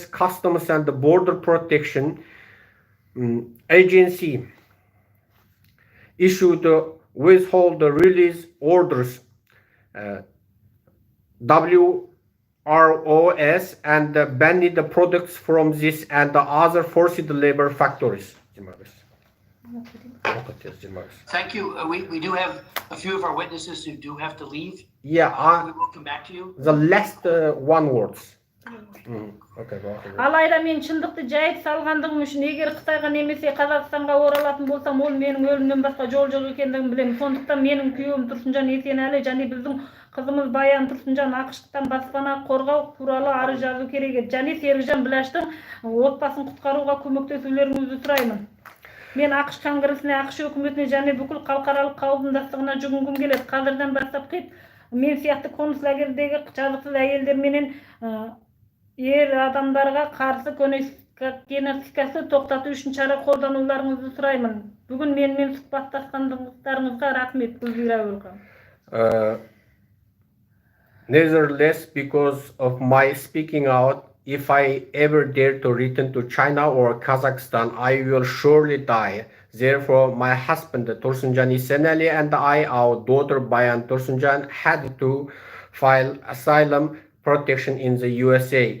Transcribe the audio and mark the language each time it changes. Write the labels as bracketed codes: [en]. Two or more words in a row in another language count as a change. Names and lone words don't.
[en] Customs and Border Protection Agency issued withhold release orders WROS and banned the products from this and the other forced labor factories. Thank you. We do have a few of our witnesses who do have to leave. Yeah, we will come back to you. The last one words. Okay, go ahead. [kk] Алайда мен шындықты жайып салғандығым үшін егер Қытайға немесе Қазақстанға оралатын болсам, ол менің өлімнен басқа жол жоқ екендігін білемін. Сондықтан менің күйеуім Тұрсынжан Есенәлі және біздің қызымыз Баян Тұрсынжан ақш-тан баспана қорғау туралы арыз жазу керек еді. Және Серікжан Біләштің отбасын құтқаруға көмектесулеріңізді сұраймын. Мен ақш конгресіне, ақш өкіметіне және бүкіл халықаралық қауымдастығына жүгінгім келеді. Қазірден бастап мен сияқты қоныс лагердегі жазықсыз әйелдер менен ер адамдарға қарсы геноцидті тоқтату үшін шара қолдануларыңызды сұраймын. Бүгін менімен сұхбаттасқандарыңызға рахмет, Гүлзира Welcome. [en] Nevertheless, because of my speaking out, if I ever dare to return to China or Kazakhstan, I will surely die. Therefore, my husband Tursunjan Isenali and I, our daughter Bayan Tursunjan, had to file asylum protection in the USA.